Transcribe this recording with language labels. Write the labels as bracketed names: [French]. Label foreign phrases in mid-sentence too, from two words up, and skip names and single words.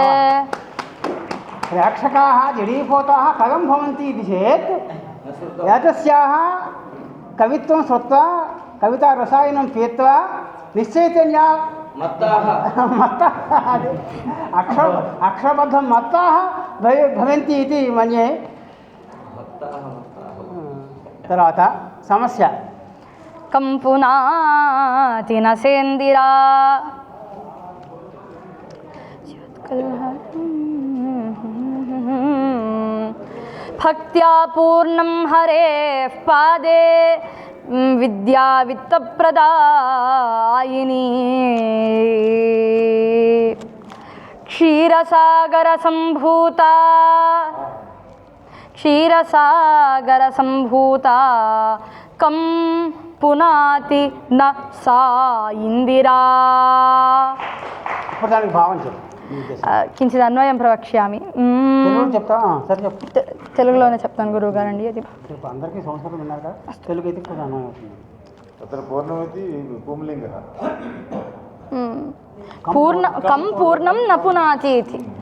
[Sanskrit] प्रेक्षकाः जडीभूताः कथं भवन्ति इति चेत् एतस्याः कवित्वं श्रुत्वा कवितारसायनं पीत्वा निश्चैतन्या मत्ताः अक्षरबद्धं मत्ताः भवन्ति इति मन्ये [Telugu] తర్వాత సమస్య [Sanskrit] कंपुनाति न सेन्दिरा भक्त्या पूर्णं हरेः पादे विद्या वित्तप्रदायिनी क्षीरसागरसम्भूता क्षीरसागरसम्भूता कं पुनाति न सा इंदिरा [Telugu] దానికి భావం చెప్పు [Sanskrit] కించిత్ అన్వయం ప్రవక్ష్యామి [Telugu] తెలుగు చెప్తా సరే చెప్పు తెలుగులోనే చెప్తాను గురువు గారండి అది అందరికీ సంస్కృతం విన్నారు కదా తెలుగు అయితే కొంచెం అన్వయం అవుతుంది అతను పూర్ణమతి పుంలింగ [Sanskrit] పూర్ణ కం పూర్ణం న పునాతి ఇది